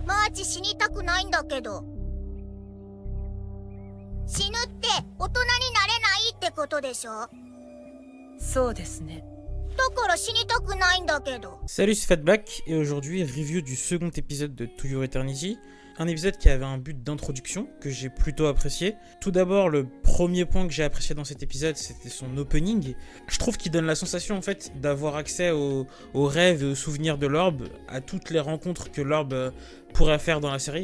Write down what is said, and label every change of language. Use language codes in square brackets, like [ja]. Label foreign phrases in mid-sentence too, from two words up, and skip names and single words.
[ja] たち死にたくないんだけど。死ぬって大人になれないってことでしょ？そうですね。だから死にたくないんだけど。 [fr] Salut, c'est Fat Black et aujourd'hui review du second épisode de To Your Eternity. Un épisode qui avait un but d'introduction que j'ai plutôt apprécié. Tout d'abord, le premier point que j'ai apprécié dans cet épisode, c'était son opening. Je trouve qu'il donne la sensation en fait d'avoir accès aux rêves et aux souvenirs de l'orbe, à toutes les rencontres que l'orbe pourrait faire dans la série.